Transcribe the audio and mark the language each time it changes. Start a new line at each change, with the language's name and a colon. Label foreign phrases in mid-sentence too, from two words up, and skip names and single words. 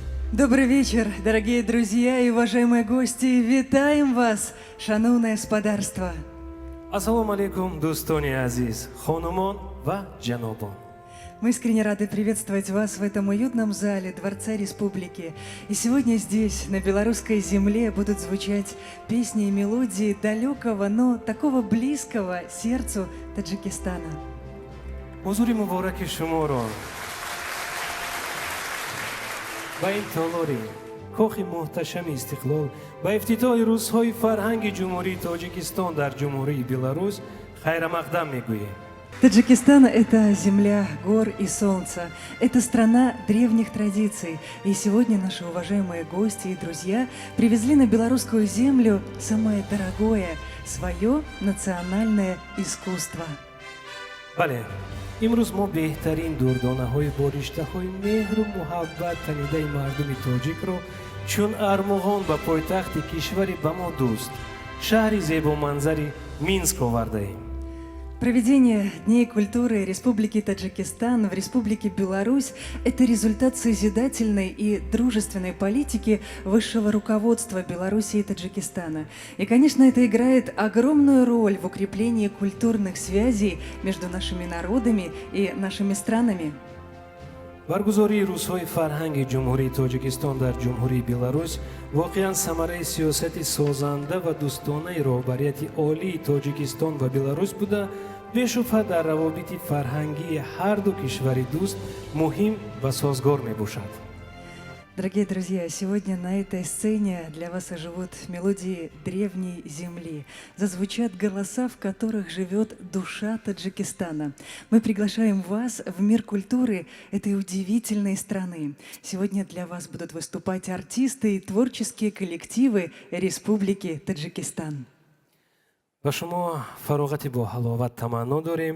Russian: Добрый вечер, дорогие друзья и уважаемые гости.
Belarusian: Витаем вас, шановное господарство.
Arabic: السلام عليكم,
Tajik: дӯстони азиз, хонумон ва ҷанобон.
Russian: Мы искренне рады приветствовать вас в этом уютном зале Дворца Республики. И сегодня здесь, на белорусской земле, будут звучать песни и мелодии далекого, но такого близкого сердцу Таджикистана.
Tajik: ҳузури мубораки шуморо ба ин толори кохи муҳташами истиқлол ба ифтитоҳи рӯзҳои фарҳанги ҷумҳурии Тоҷикистон дар ҷумҳурии Беларусь хайрамақдам мегӯем.
Russian: Таджикистан – это земля гор и солнца, это страна древних традиций. И сегодня наши уважаемые гости и друзья привезли на белорусскую землю самое дорогое – свое национальное искусство.
Tajik: бале, имрӯз мо беҳтарин дурдонаҳои бо риштаҳои меҳру муҳаббат танидаи мардуми тоҷикро чун армуғон ба пойтахти кишвари ба мо дӯст, шаҳри зебоманзари Минск овардаем.
Russian: Проведение Дней культуры Республики Таджикистан в Республике Беларусь – это результат созидательной и дружественной политики высшего руководства Беларуси и Таджикистана. И, конечно, это играет огромную роль в укреплении культурных связей между нашими народами и нашими странами.
Tajik: баргузории рӯзҳои фарҳанги ҷумҳурии Тоҷикистон дар ҷумҳурии Беларусь воқеан самараи сиёсати созанда ва дӯстонаи роҳбарияти олии Тоҷикистон ва Беларусь буда, бешубҳа дар равобити фарҳангии ҳарду кишвари дӯст муҳим ва созгор мебошад.
Russian: Дорогие друзья, сегодня на этой сцене для вас оживут мелодии древней земли. Зазвучат голоса, в которых живет душа Таджикистана. Мы приглашаем вас в мир культуры этой удивительной страны. Сегодня для вас будут выступать артисты и творческие коллективы Республики Таджикистан.
Tajik: ва шумо фароғати бо ҳаловат таманно дорем.